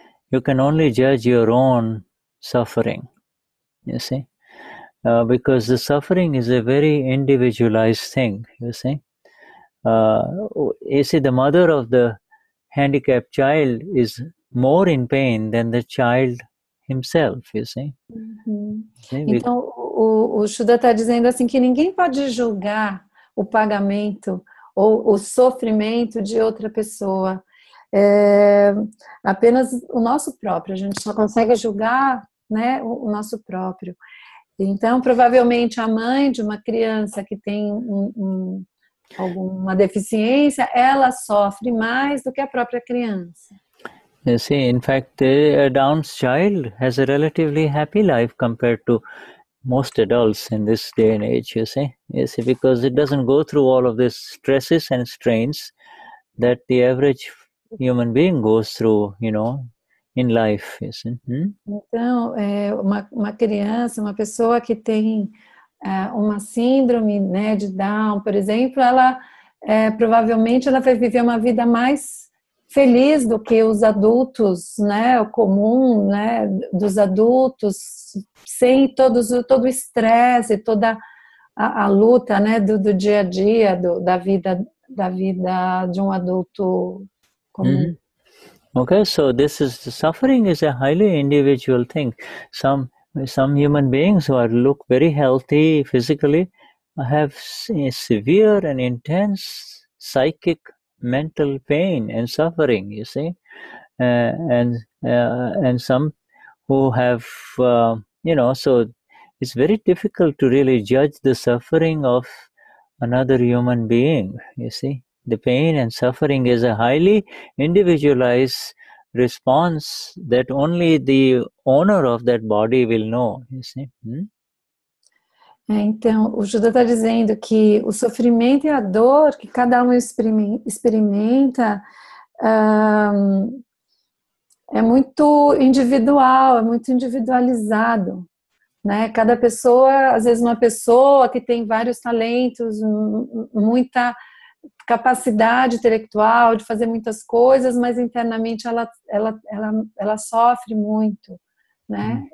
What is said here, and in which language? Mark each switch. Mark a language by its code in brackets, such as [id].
[en] You can only judge your own suffering, you see. Because the suffering is a very individualized thing, you see. You see, the mother of the handicapped child is more in pain than the child himself, you see. [pt] Então, o Shuddha está dizendo assim que ninguém pode julgar o pagamento ou o sofrimento de outra pessoa. Apenas o nosso próprio. A gente só consegue julgar, né, o nosso próprio. Então, provavelmente, a mãe de uma criança que tem alguma deficiência, ela sofre mais do que a própria criança. [en] You see, in fact, a Down's child has a relatively happy life compared to most adults in this day and age, you see, because it doesn't go through all of these stresses and strains that the average human being goes through, you know, in life, you see. [pt] Então, uma criança, uma pessoa que tem uma síndrome, né, de Down, por exemplo, ela provavelmente ela vai viver uma vida mais feliz do que os adultos, né, o comum, né, dos adultos, sem todo o estresse, toda a luta, né, do dia a dia, da vida de um adulto comum. [en] Okay, so suffering is a highly individual thing. Some human beings who look very healthy physically have severe and intense psychic mental pain and suffering, you see, and some who have so it's very difficult to really judge the suffering of another human being, you see. The pain and suffering is a highly individualized response that only the owner of that body will know, you see. [pt] Então, o Shuddha está dizendo que o sofrimento e a dor que cada um experimenta é muito individual, é muito individualizado, né? Cada pessoa, às vezes uma pessoa que tem vários talentos, muita capacidade intelectual de fazer muitas coisas, mas internamente ela sofre muito, né?